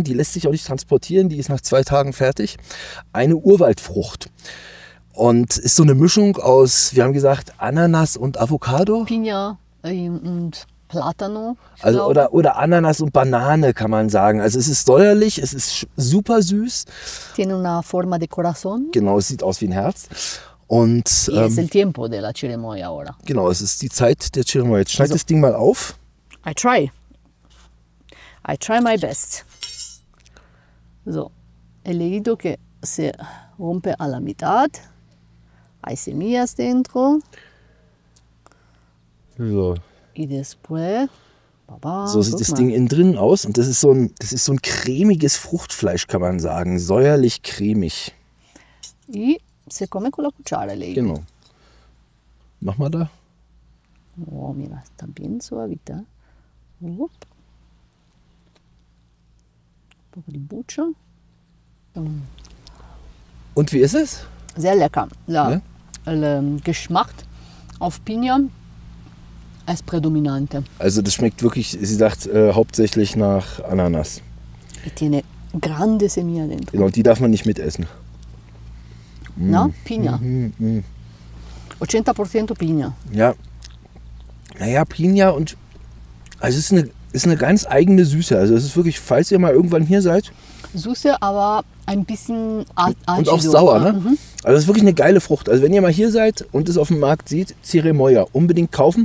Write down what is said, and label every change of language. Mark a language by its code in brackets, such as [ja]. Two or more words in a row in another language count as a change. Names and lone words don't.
[de] Die lässt sich auch nicht transportieren, die ist nach 2 Tagen fertig. Eine Urwaldfrucht. Und ist so eine Mischung aus, wir haben gesagt, Ananas und Avocado. [es] Piña und Plátano. [de] Also oder Ananas und Banane kann man sagen. Also es ist säuerlich, es ist super süß. [es] Tiene una forma de corazón. [de] Genau, es sieht aus wie ein Herz. Und [es] Y es el tiempo de la chirimoya ahora. [de] genau, es ist die Zeit der Chirimoya. Jetzt schneid das Ding mal auf. [en] I try my best. [es] So, he leído que se rompe a la mitad. Hay semillas dentro. So, Y después, [de] so sieht das Ding innen drin aus. Und das ist so ein cremiges Fruchtfleisch, kann man sagen. Säuerlich cremig. [es] Y se come con la cuchara, he leído. [de] Genau. Mach mal da. [es] Oh, mira, está bien suavita. [it] Un poco di buccia. [de] Und wie ist es? Sehr lecker. Ja? [es] El [de] Geschmack auf [es] Piña es predominante. [de] Also das schmeckt wirklich, sie sagt, hauptsächlich nach Ananas. [es] Y tiene grande semilla dentro. [de] Genau, und die darf man nicht mitessen. [es] ¿No? Piña. 80% piña. [de] Ja. Naja, Piña und also es ist eine ganz eigene Süße. Also es ist wirklich, falls ihr mal irgendwann hier seid. Süße, aber ein bisschen acido. Und auch sauer, ne? Also es ist wirklich eine geile Frucht. Also wenn ihr mal hier seid und es auf dem Markt seht, Chirimoya, unbedingt kaufen.